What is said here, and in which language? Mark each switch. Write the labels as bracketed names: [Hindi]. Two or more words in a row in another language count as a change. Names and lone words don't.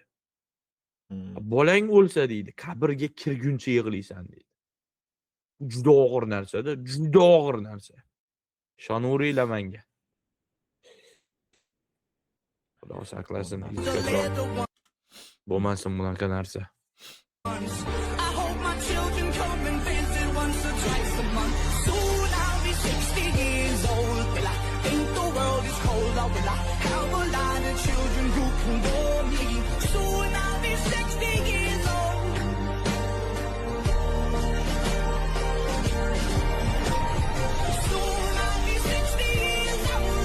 [Uzbek] Bolang o'lsa deydi, qabrga kirguncha yig'laysan deydi. Juda og'ir narsa-da, juda og'ir narsa. Ishonaveringlar menga. Xudo saqlasin. Bo'lmasin bunaqa narsa. [English] I hope my children come and visit once or twice a month. Soon I'll be 60 years old. Will I think the world is cold? Or will I have a lot of children who can bore me? Soon I'll be 60 years old. Soon I'll be 60 years old.